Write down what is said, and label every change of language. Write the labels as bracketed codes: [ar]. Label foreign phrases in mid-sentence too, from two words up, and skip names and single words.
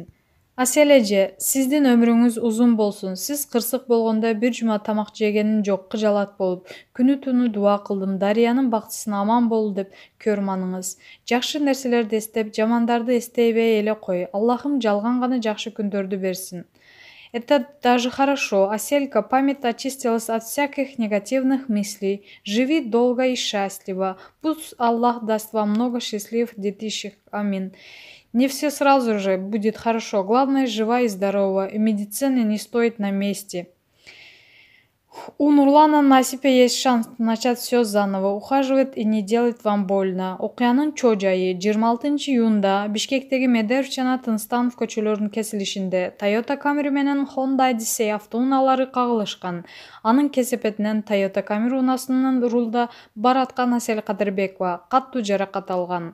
[ky] Асель эже, сиздин өмүрүңүз узун болсун. Сиз кырсык болгондо бир жума тамак жегеним жок, кыжалат болуп, күнү түнү дуа кылдым. Дарыянын бактысына аман бол деп көрманыңыз. Жакшы нерселерди эстеп, жамандарды эстебей эле кой. Аллахым жалган гана жакшы күндөрдү берсин. [ru] Это даже хорошо. Аселька, память очистилась от всяких негативных мыслей. Живи долго и счастливо. Пусть Аллах даст вам много счастливых детишек. Амин. Не все сразу же будет хорошо. Главное, жива и здорова. И медицина не стоит на месте. У Нурлана Насипе есть шанс начать все заново, ухаживает и не делает вам больно. [ky] Окуянын чоо жайы 26 июнда Бишкектеги Медеуов жана Тынстанов көчөлөрүнүн кесилишинде Toyota Camry менен Honda Odyssey автоунаалары кагылышкан. Анын кесепетинен Toyota Camry унаасынын рулда бараткан Асель Кадырбекова каттуу жаракат алган.